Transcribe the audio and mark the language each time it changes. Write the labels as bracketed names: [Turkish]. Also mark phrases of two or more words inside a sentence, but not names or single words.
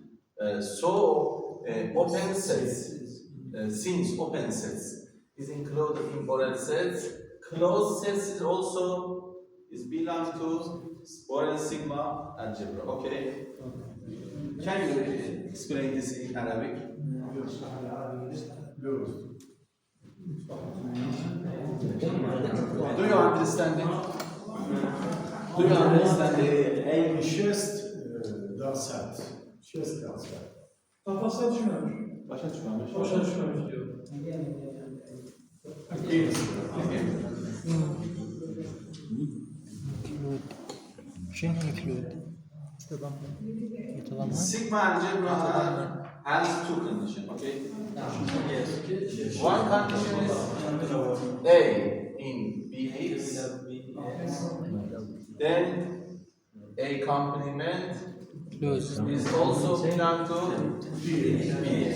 [English] Open sets, since open sets is included in Borel sets, closed sets is also belong to Borel sigma algebra. Okay. Can you explain this in Arabic? Do you understand it? Do you understand it? Şest dersat. Şest dersat. [Azerbaijani] Kafasına düşmemiş. Başa düşmemiş. Başa düşmemiş diyor. [Arabic] شنو include؟ يتضمن؟ [English] Sigma algebra has two conditions, okay? One condition is A in Bx, then A complement is also belong to Bx.